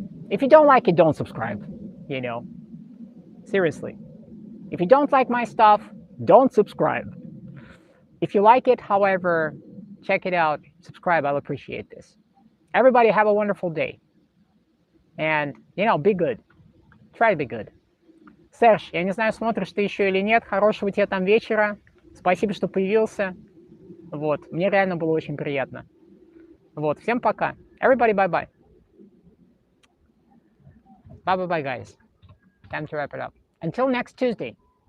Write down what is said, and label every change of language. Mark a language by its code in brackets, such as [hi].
[en] If you don't like it, don't subscribe. Seriously. If you don't like my stuff, don't subscribe. If you like it, however, check it out, subscribe. I'll appreciate this. Everybody have a wonderful day. And, be good. Try to be good. [ru] Серж, я не знаю, смотришь ты еще или нет. Хорошего тебе там вечера. Спасибо, что появился. Вот. Мне реально было очень приятно. Вот. Всем пока. [en] Everybody, bye-bye. Bye-bye, guys. Time to wrap it up. Until next Tuesday.